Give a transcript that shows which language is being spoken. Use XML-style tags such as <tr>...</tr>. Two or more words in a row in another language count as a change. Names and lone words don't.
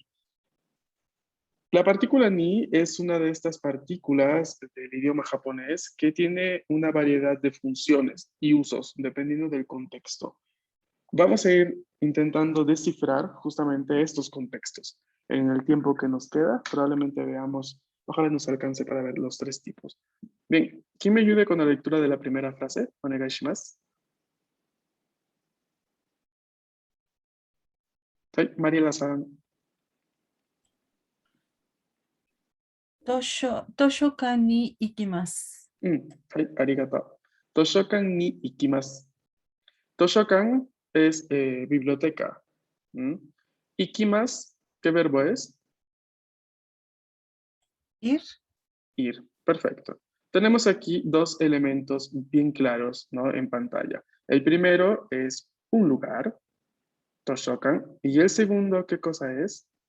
<es>La partícula ni es una de estas partículas del idioma japonés que tiene una variedad de funciones y usos dependiendo del contexto. Vamos a ir intentando descifrar justamente estos contextos. En el tiempo que nos queda, probablemente veamos, ojalá nos alcance para ver los tres tipos. Bien, ¿quién me ayude con la lectura de la primera frase?</es> <ja>お願いします. Mariela-san. 図書館に行きます。 arigato. 図書館に行きます.</ja> <es>Toshokan es biblioteca. Ikimasu, ¿qué verbo es? Ir, Ir. Perfecto. Tenemos aquí dos elementos bien claros, ¿no? En pantalla. El primero es un lugar, Toshokan, y el segundo, ¿qué cosa es?</es>